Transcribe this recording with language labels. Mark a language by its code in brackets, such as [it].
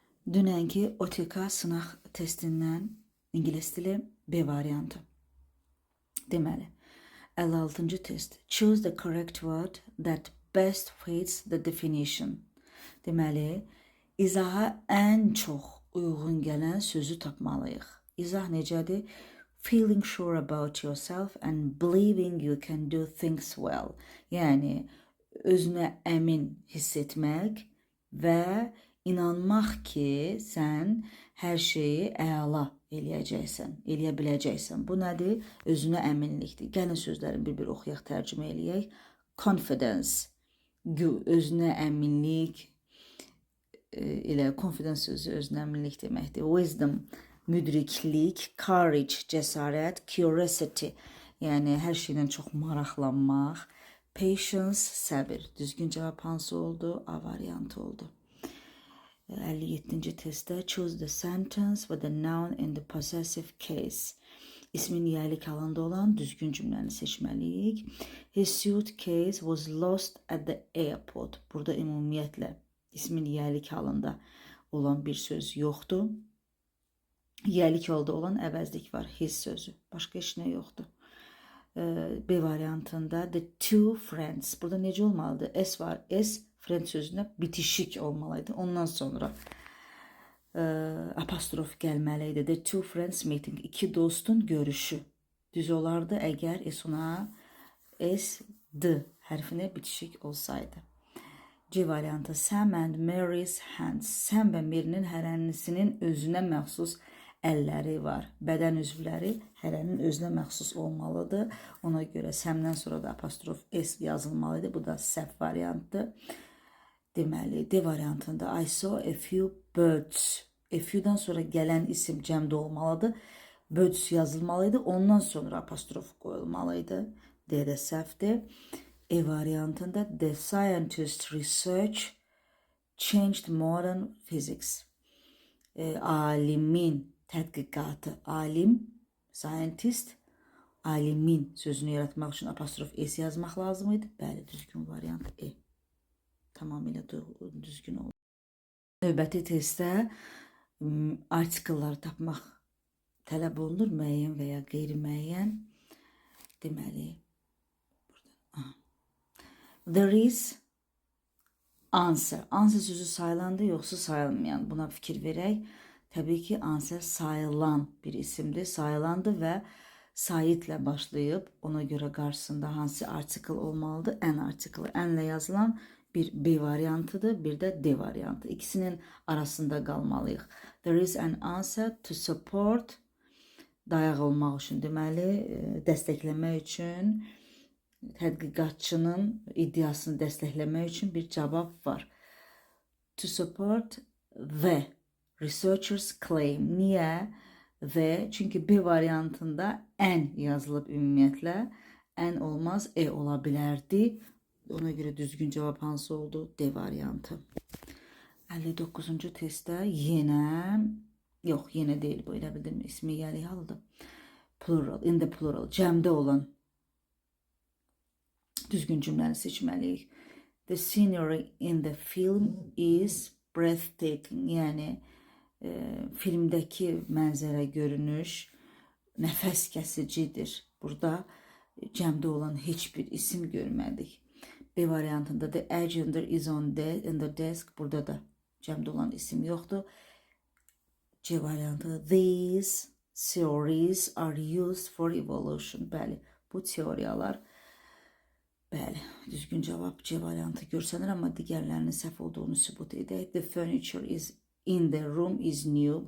[az] Dünənki OTK sınaq testindən ingilis dili B variantı. Deməli, 56-cı test. [en] Choose the correct word that best fits the definition. [az] Deməli, izaha ən çox uyğun gələn sözü tapmalıyıq. İzah necədir? [en] Feeling sure about yourself and believing you can do things well. [az] Yəni, özünə əmin hiss etmək və inanmaq ki, sən hər şeyi əla eləyə biləcəksən. Bu nədir? Özünə əminlikdir. Gəlin sözlərin bir-bir oxuyaq, tərcümə eləyək. Confidence, özünə əminlik, elə confidence sözü özünə əminlik deməkdir. Wisdom, müdriklik. Courage, cəsarət. Curiosity, yəni hər şeydən çox maraqlanmaq. Patience, səbir. Düzgün cavab hansı oldu? A variantı oldu. 57-ci testdə [en] choose the sentence with the noun in the possessive case. [az] İsmin yiyəlik halında olan düzgün cümləni seçməliyik. [en] His suitcase was lost at the airport. [az] Burada ümumiyyətlə ismin yiyəlik halında olan bir söz yoxdur. Yiyəlik halda olan əvəzlik var, his sözü. Başqa heç nə yoxdur. B variantında [en] the two friends. [az] Burada necə olmalıdır? S var. S friend sözünə bitişik olmalıydı. Ondan sonra apostrof gəlməliydi. [en] The two friends meeting. [az] İki dostun görüşü. Düz olardı əgər S-una S, D hərfinə bitişik olsaydı. C variantı [en] Sam and Mary's hands. [az] Sam və Mary'nin hərənisinin özünə məxsus əlləri var. Bədən üzvləri hərənin özünə məxsus olmalıdır. Ona görə Sam'dan sonra da apostrof S yazılmalıydı. Bu da səhv variantdır. Deməli, D variantında [en] I saw a few birds. [az] A few'dan sonra gələn isim cəmdə olmalıdır. Birds yazılmalıydı. Ondan sonra apostrof qoyulmalıydı. D də səhvdir. E variantında [en] the scientist research changed modern physics. [az] Alimin tədqiqatı. Alim, scientist, alimin sözünü yaratmaq üçün apostrof S yazmaq lazım idi. Bəli, düzgün variant E. Tamamilə düzgün oldu. Növbəti testdə artikelları tapmaq tələb olunur, müəyyən və ya qeyri-müəyyən. [en] Deməli, there is answer. [az] Answer sözü sayılandı, yoxsa sayılmayan. Buna fikir verək. Təbii ki, answer sayılan bir isimdir. Sayılandı və sayitlə başlayıb. Ona görə qarşısında hansı artikel olmalıdır? An artikeli. Anlə yazılan bir B variantıdır, bir də D variantı. İkisinin arasında qalmalıyıq. [en] There is an answer to support. [az] Dayaq olmaq üçün, deməli, dəstəkləmək üçün, tədqiqatçının iddiasını dəstəkləmək üçün bir cavab var. [en] To support the researchers claim. [az] Niyə? The, çünki B variantında an yazılıb ümumiyyətlə. An olmaz, E ola bilərdi. Ona görə düzgün cavab hansı oldu? D variantı. 59-cu testdə yenə, yox, yenə deyil bu, elə bildim, ismi yiyəlik halıdır. [en] Plural, in the plural, [az] cəmdə olan düzgün cümləni seçməliyik. [en] The scenery in the film is breathtaking. [az] Yəni, filmdəki mənzərə görünüş nəfəs kəsicidir. Burada cəmdə olan heç bir isim görmədik. B variantında [en] the agenda is in the desk. [az] Burada da cəmdə olan isim yoxdur. C variantı [en] these theories are used for evolution. [az] Bəli, bu teoriyalar, bəli, düzgün cavab C variantı görsənir, amma digərlərinin səhv olduğunu sübut edək. [en] The furniture is in the room is new.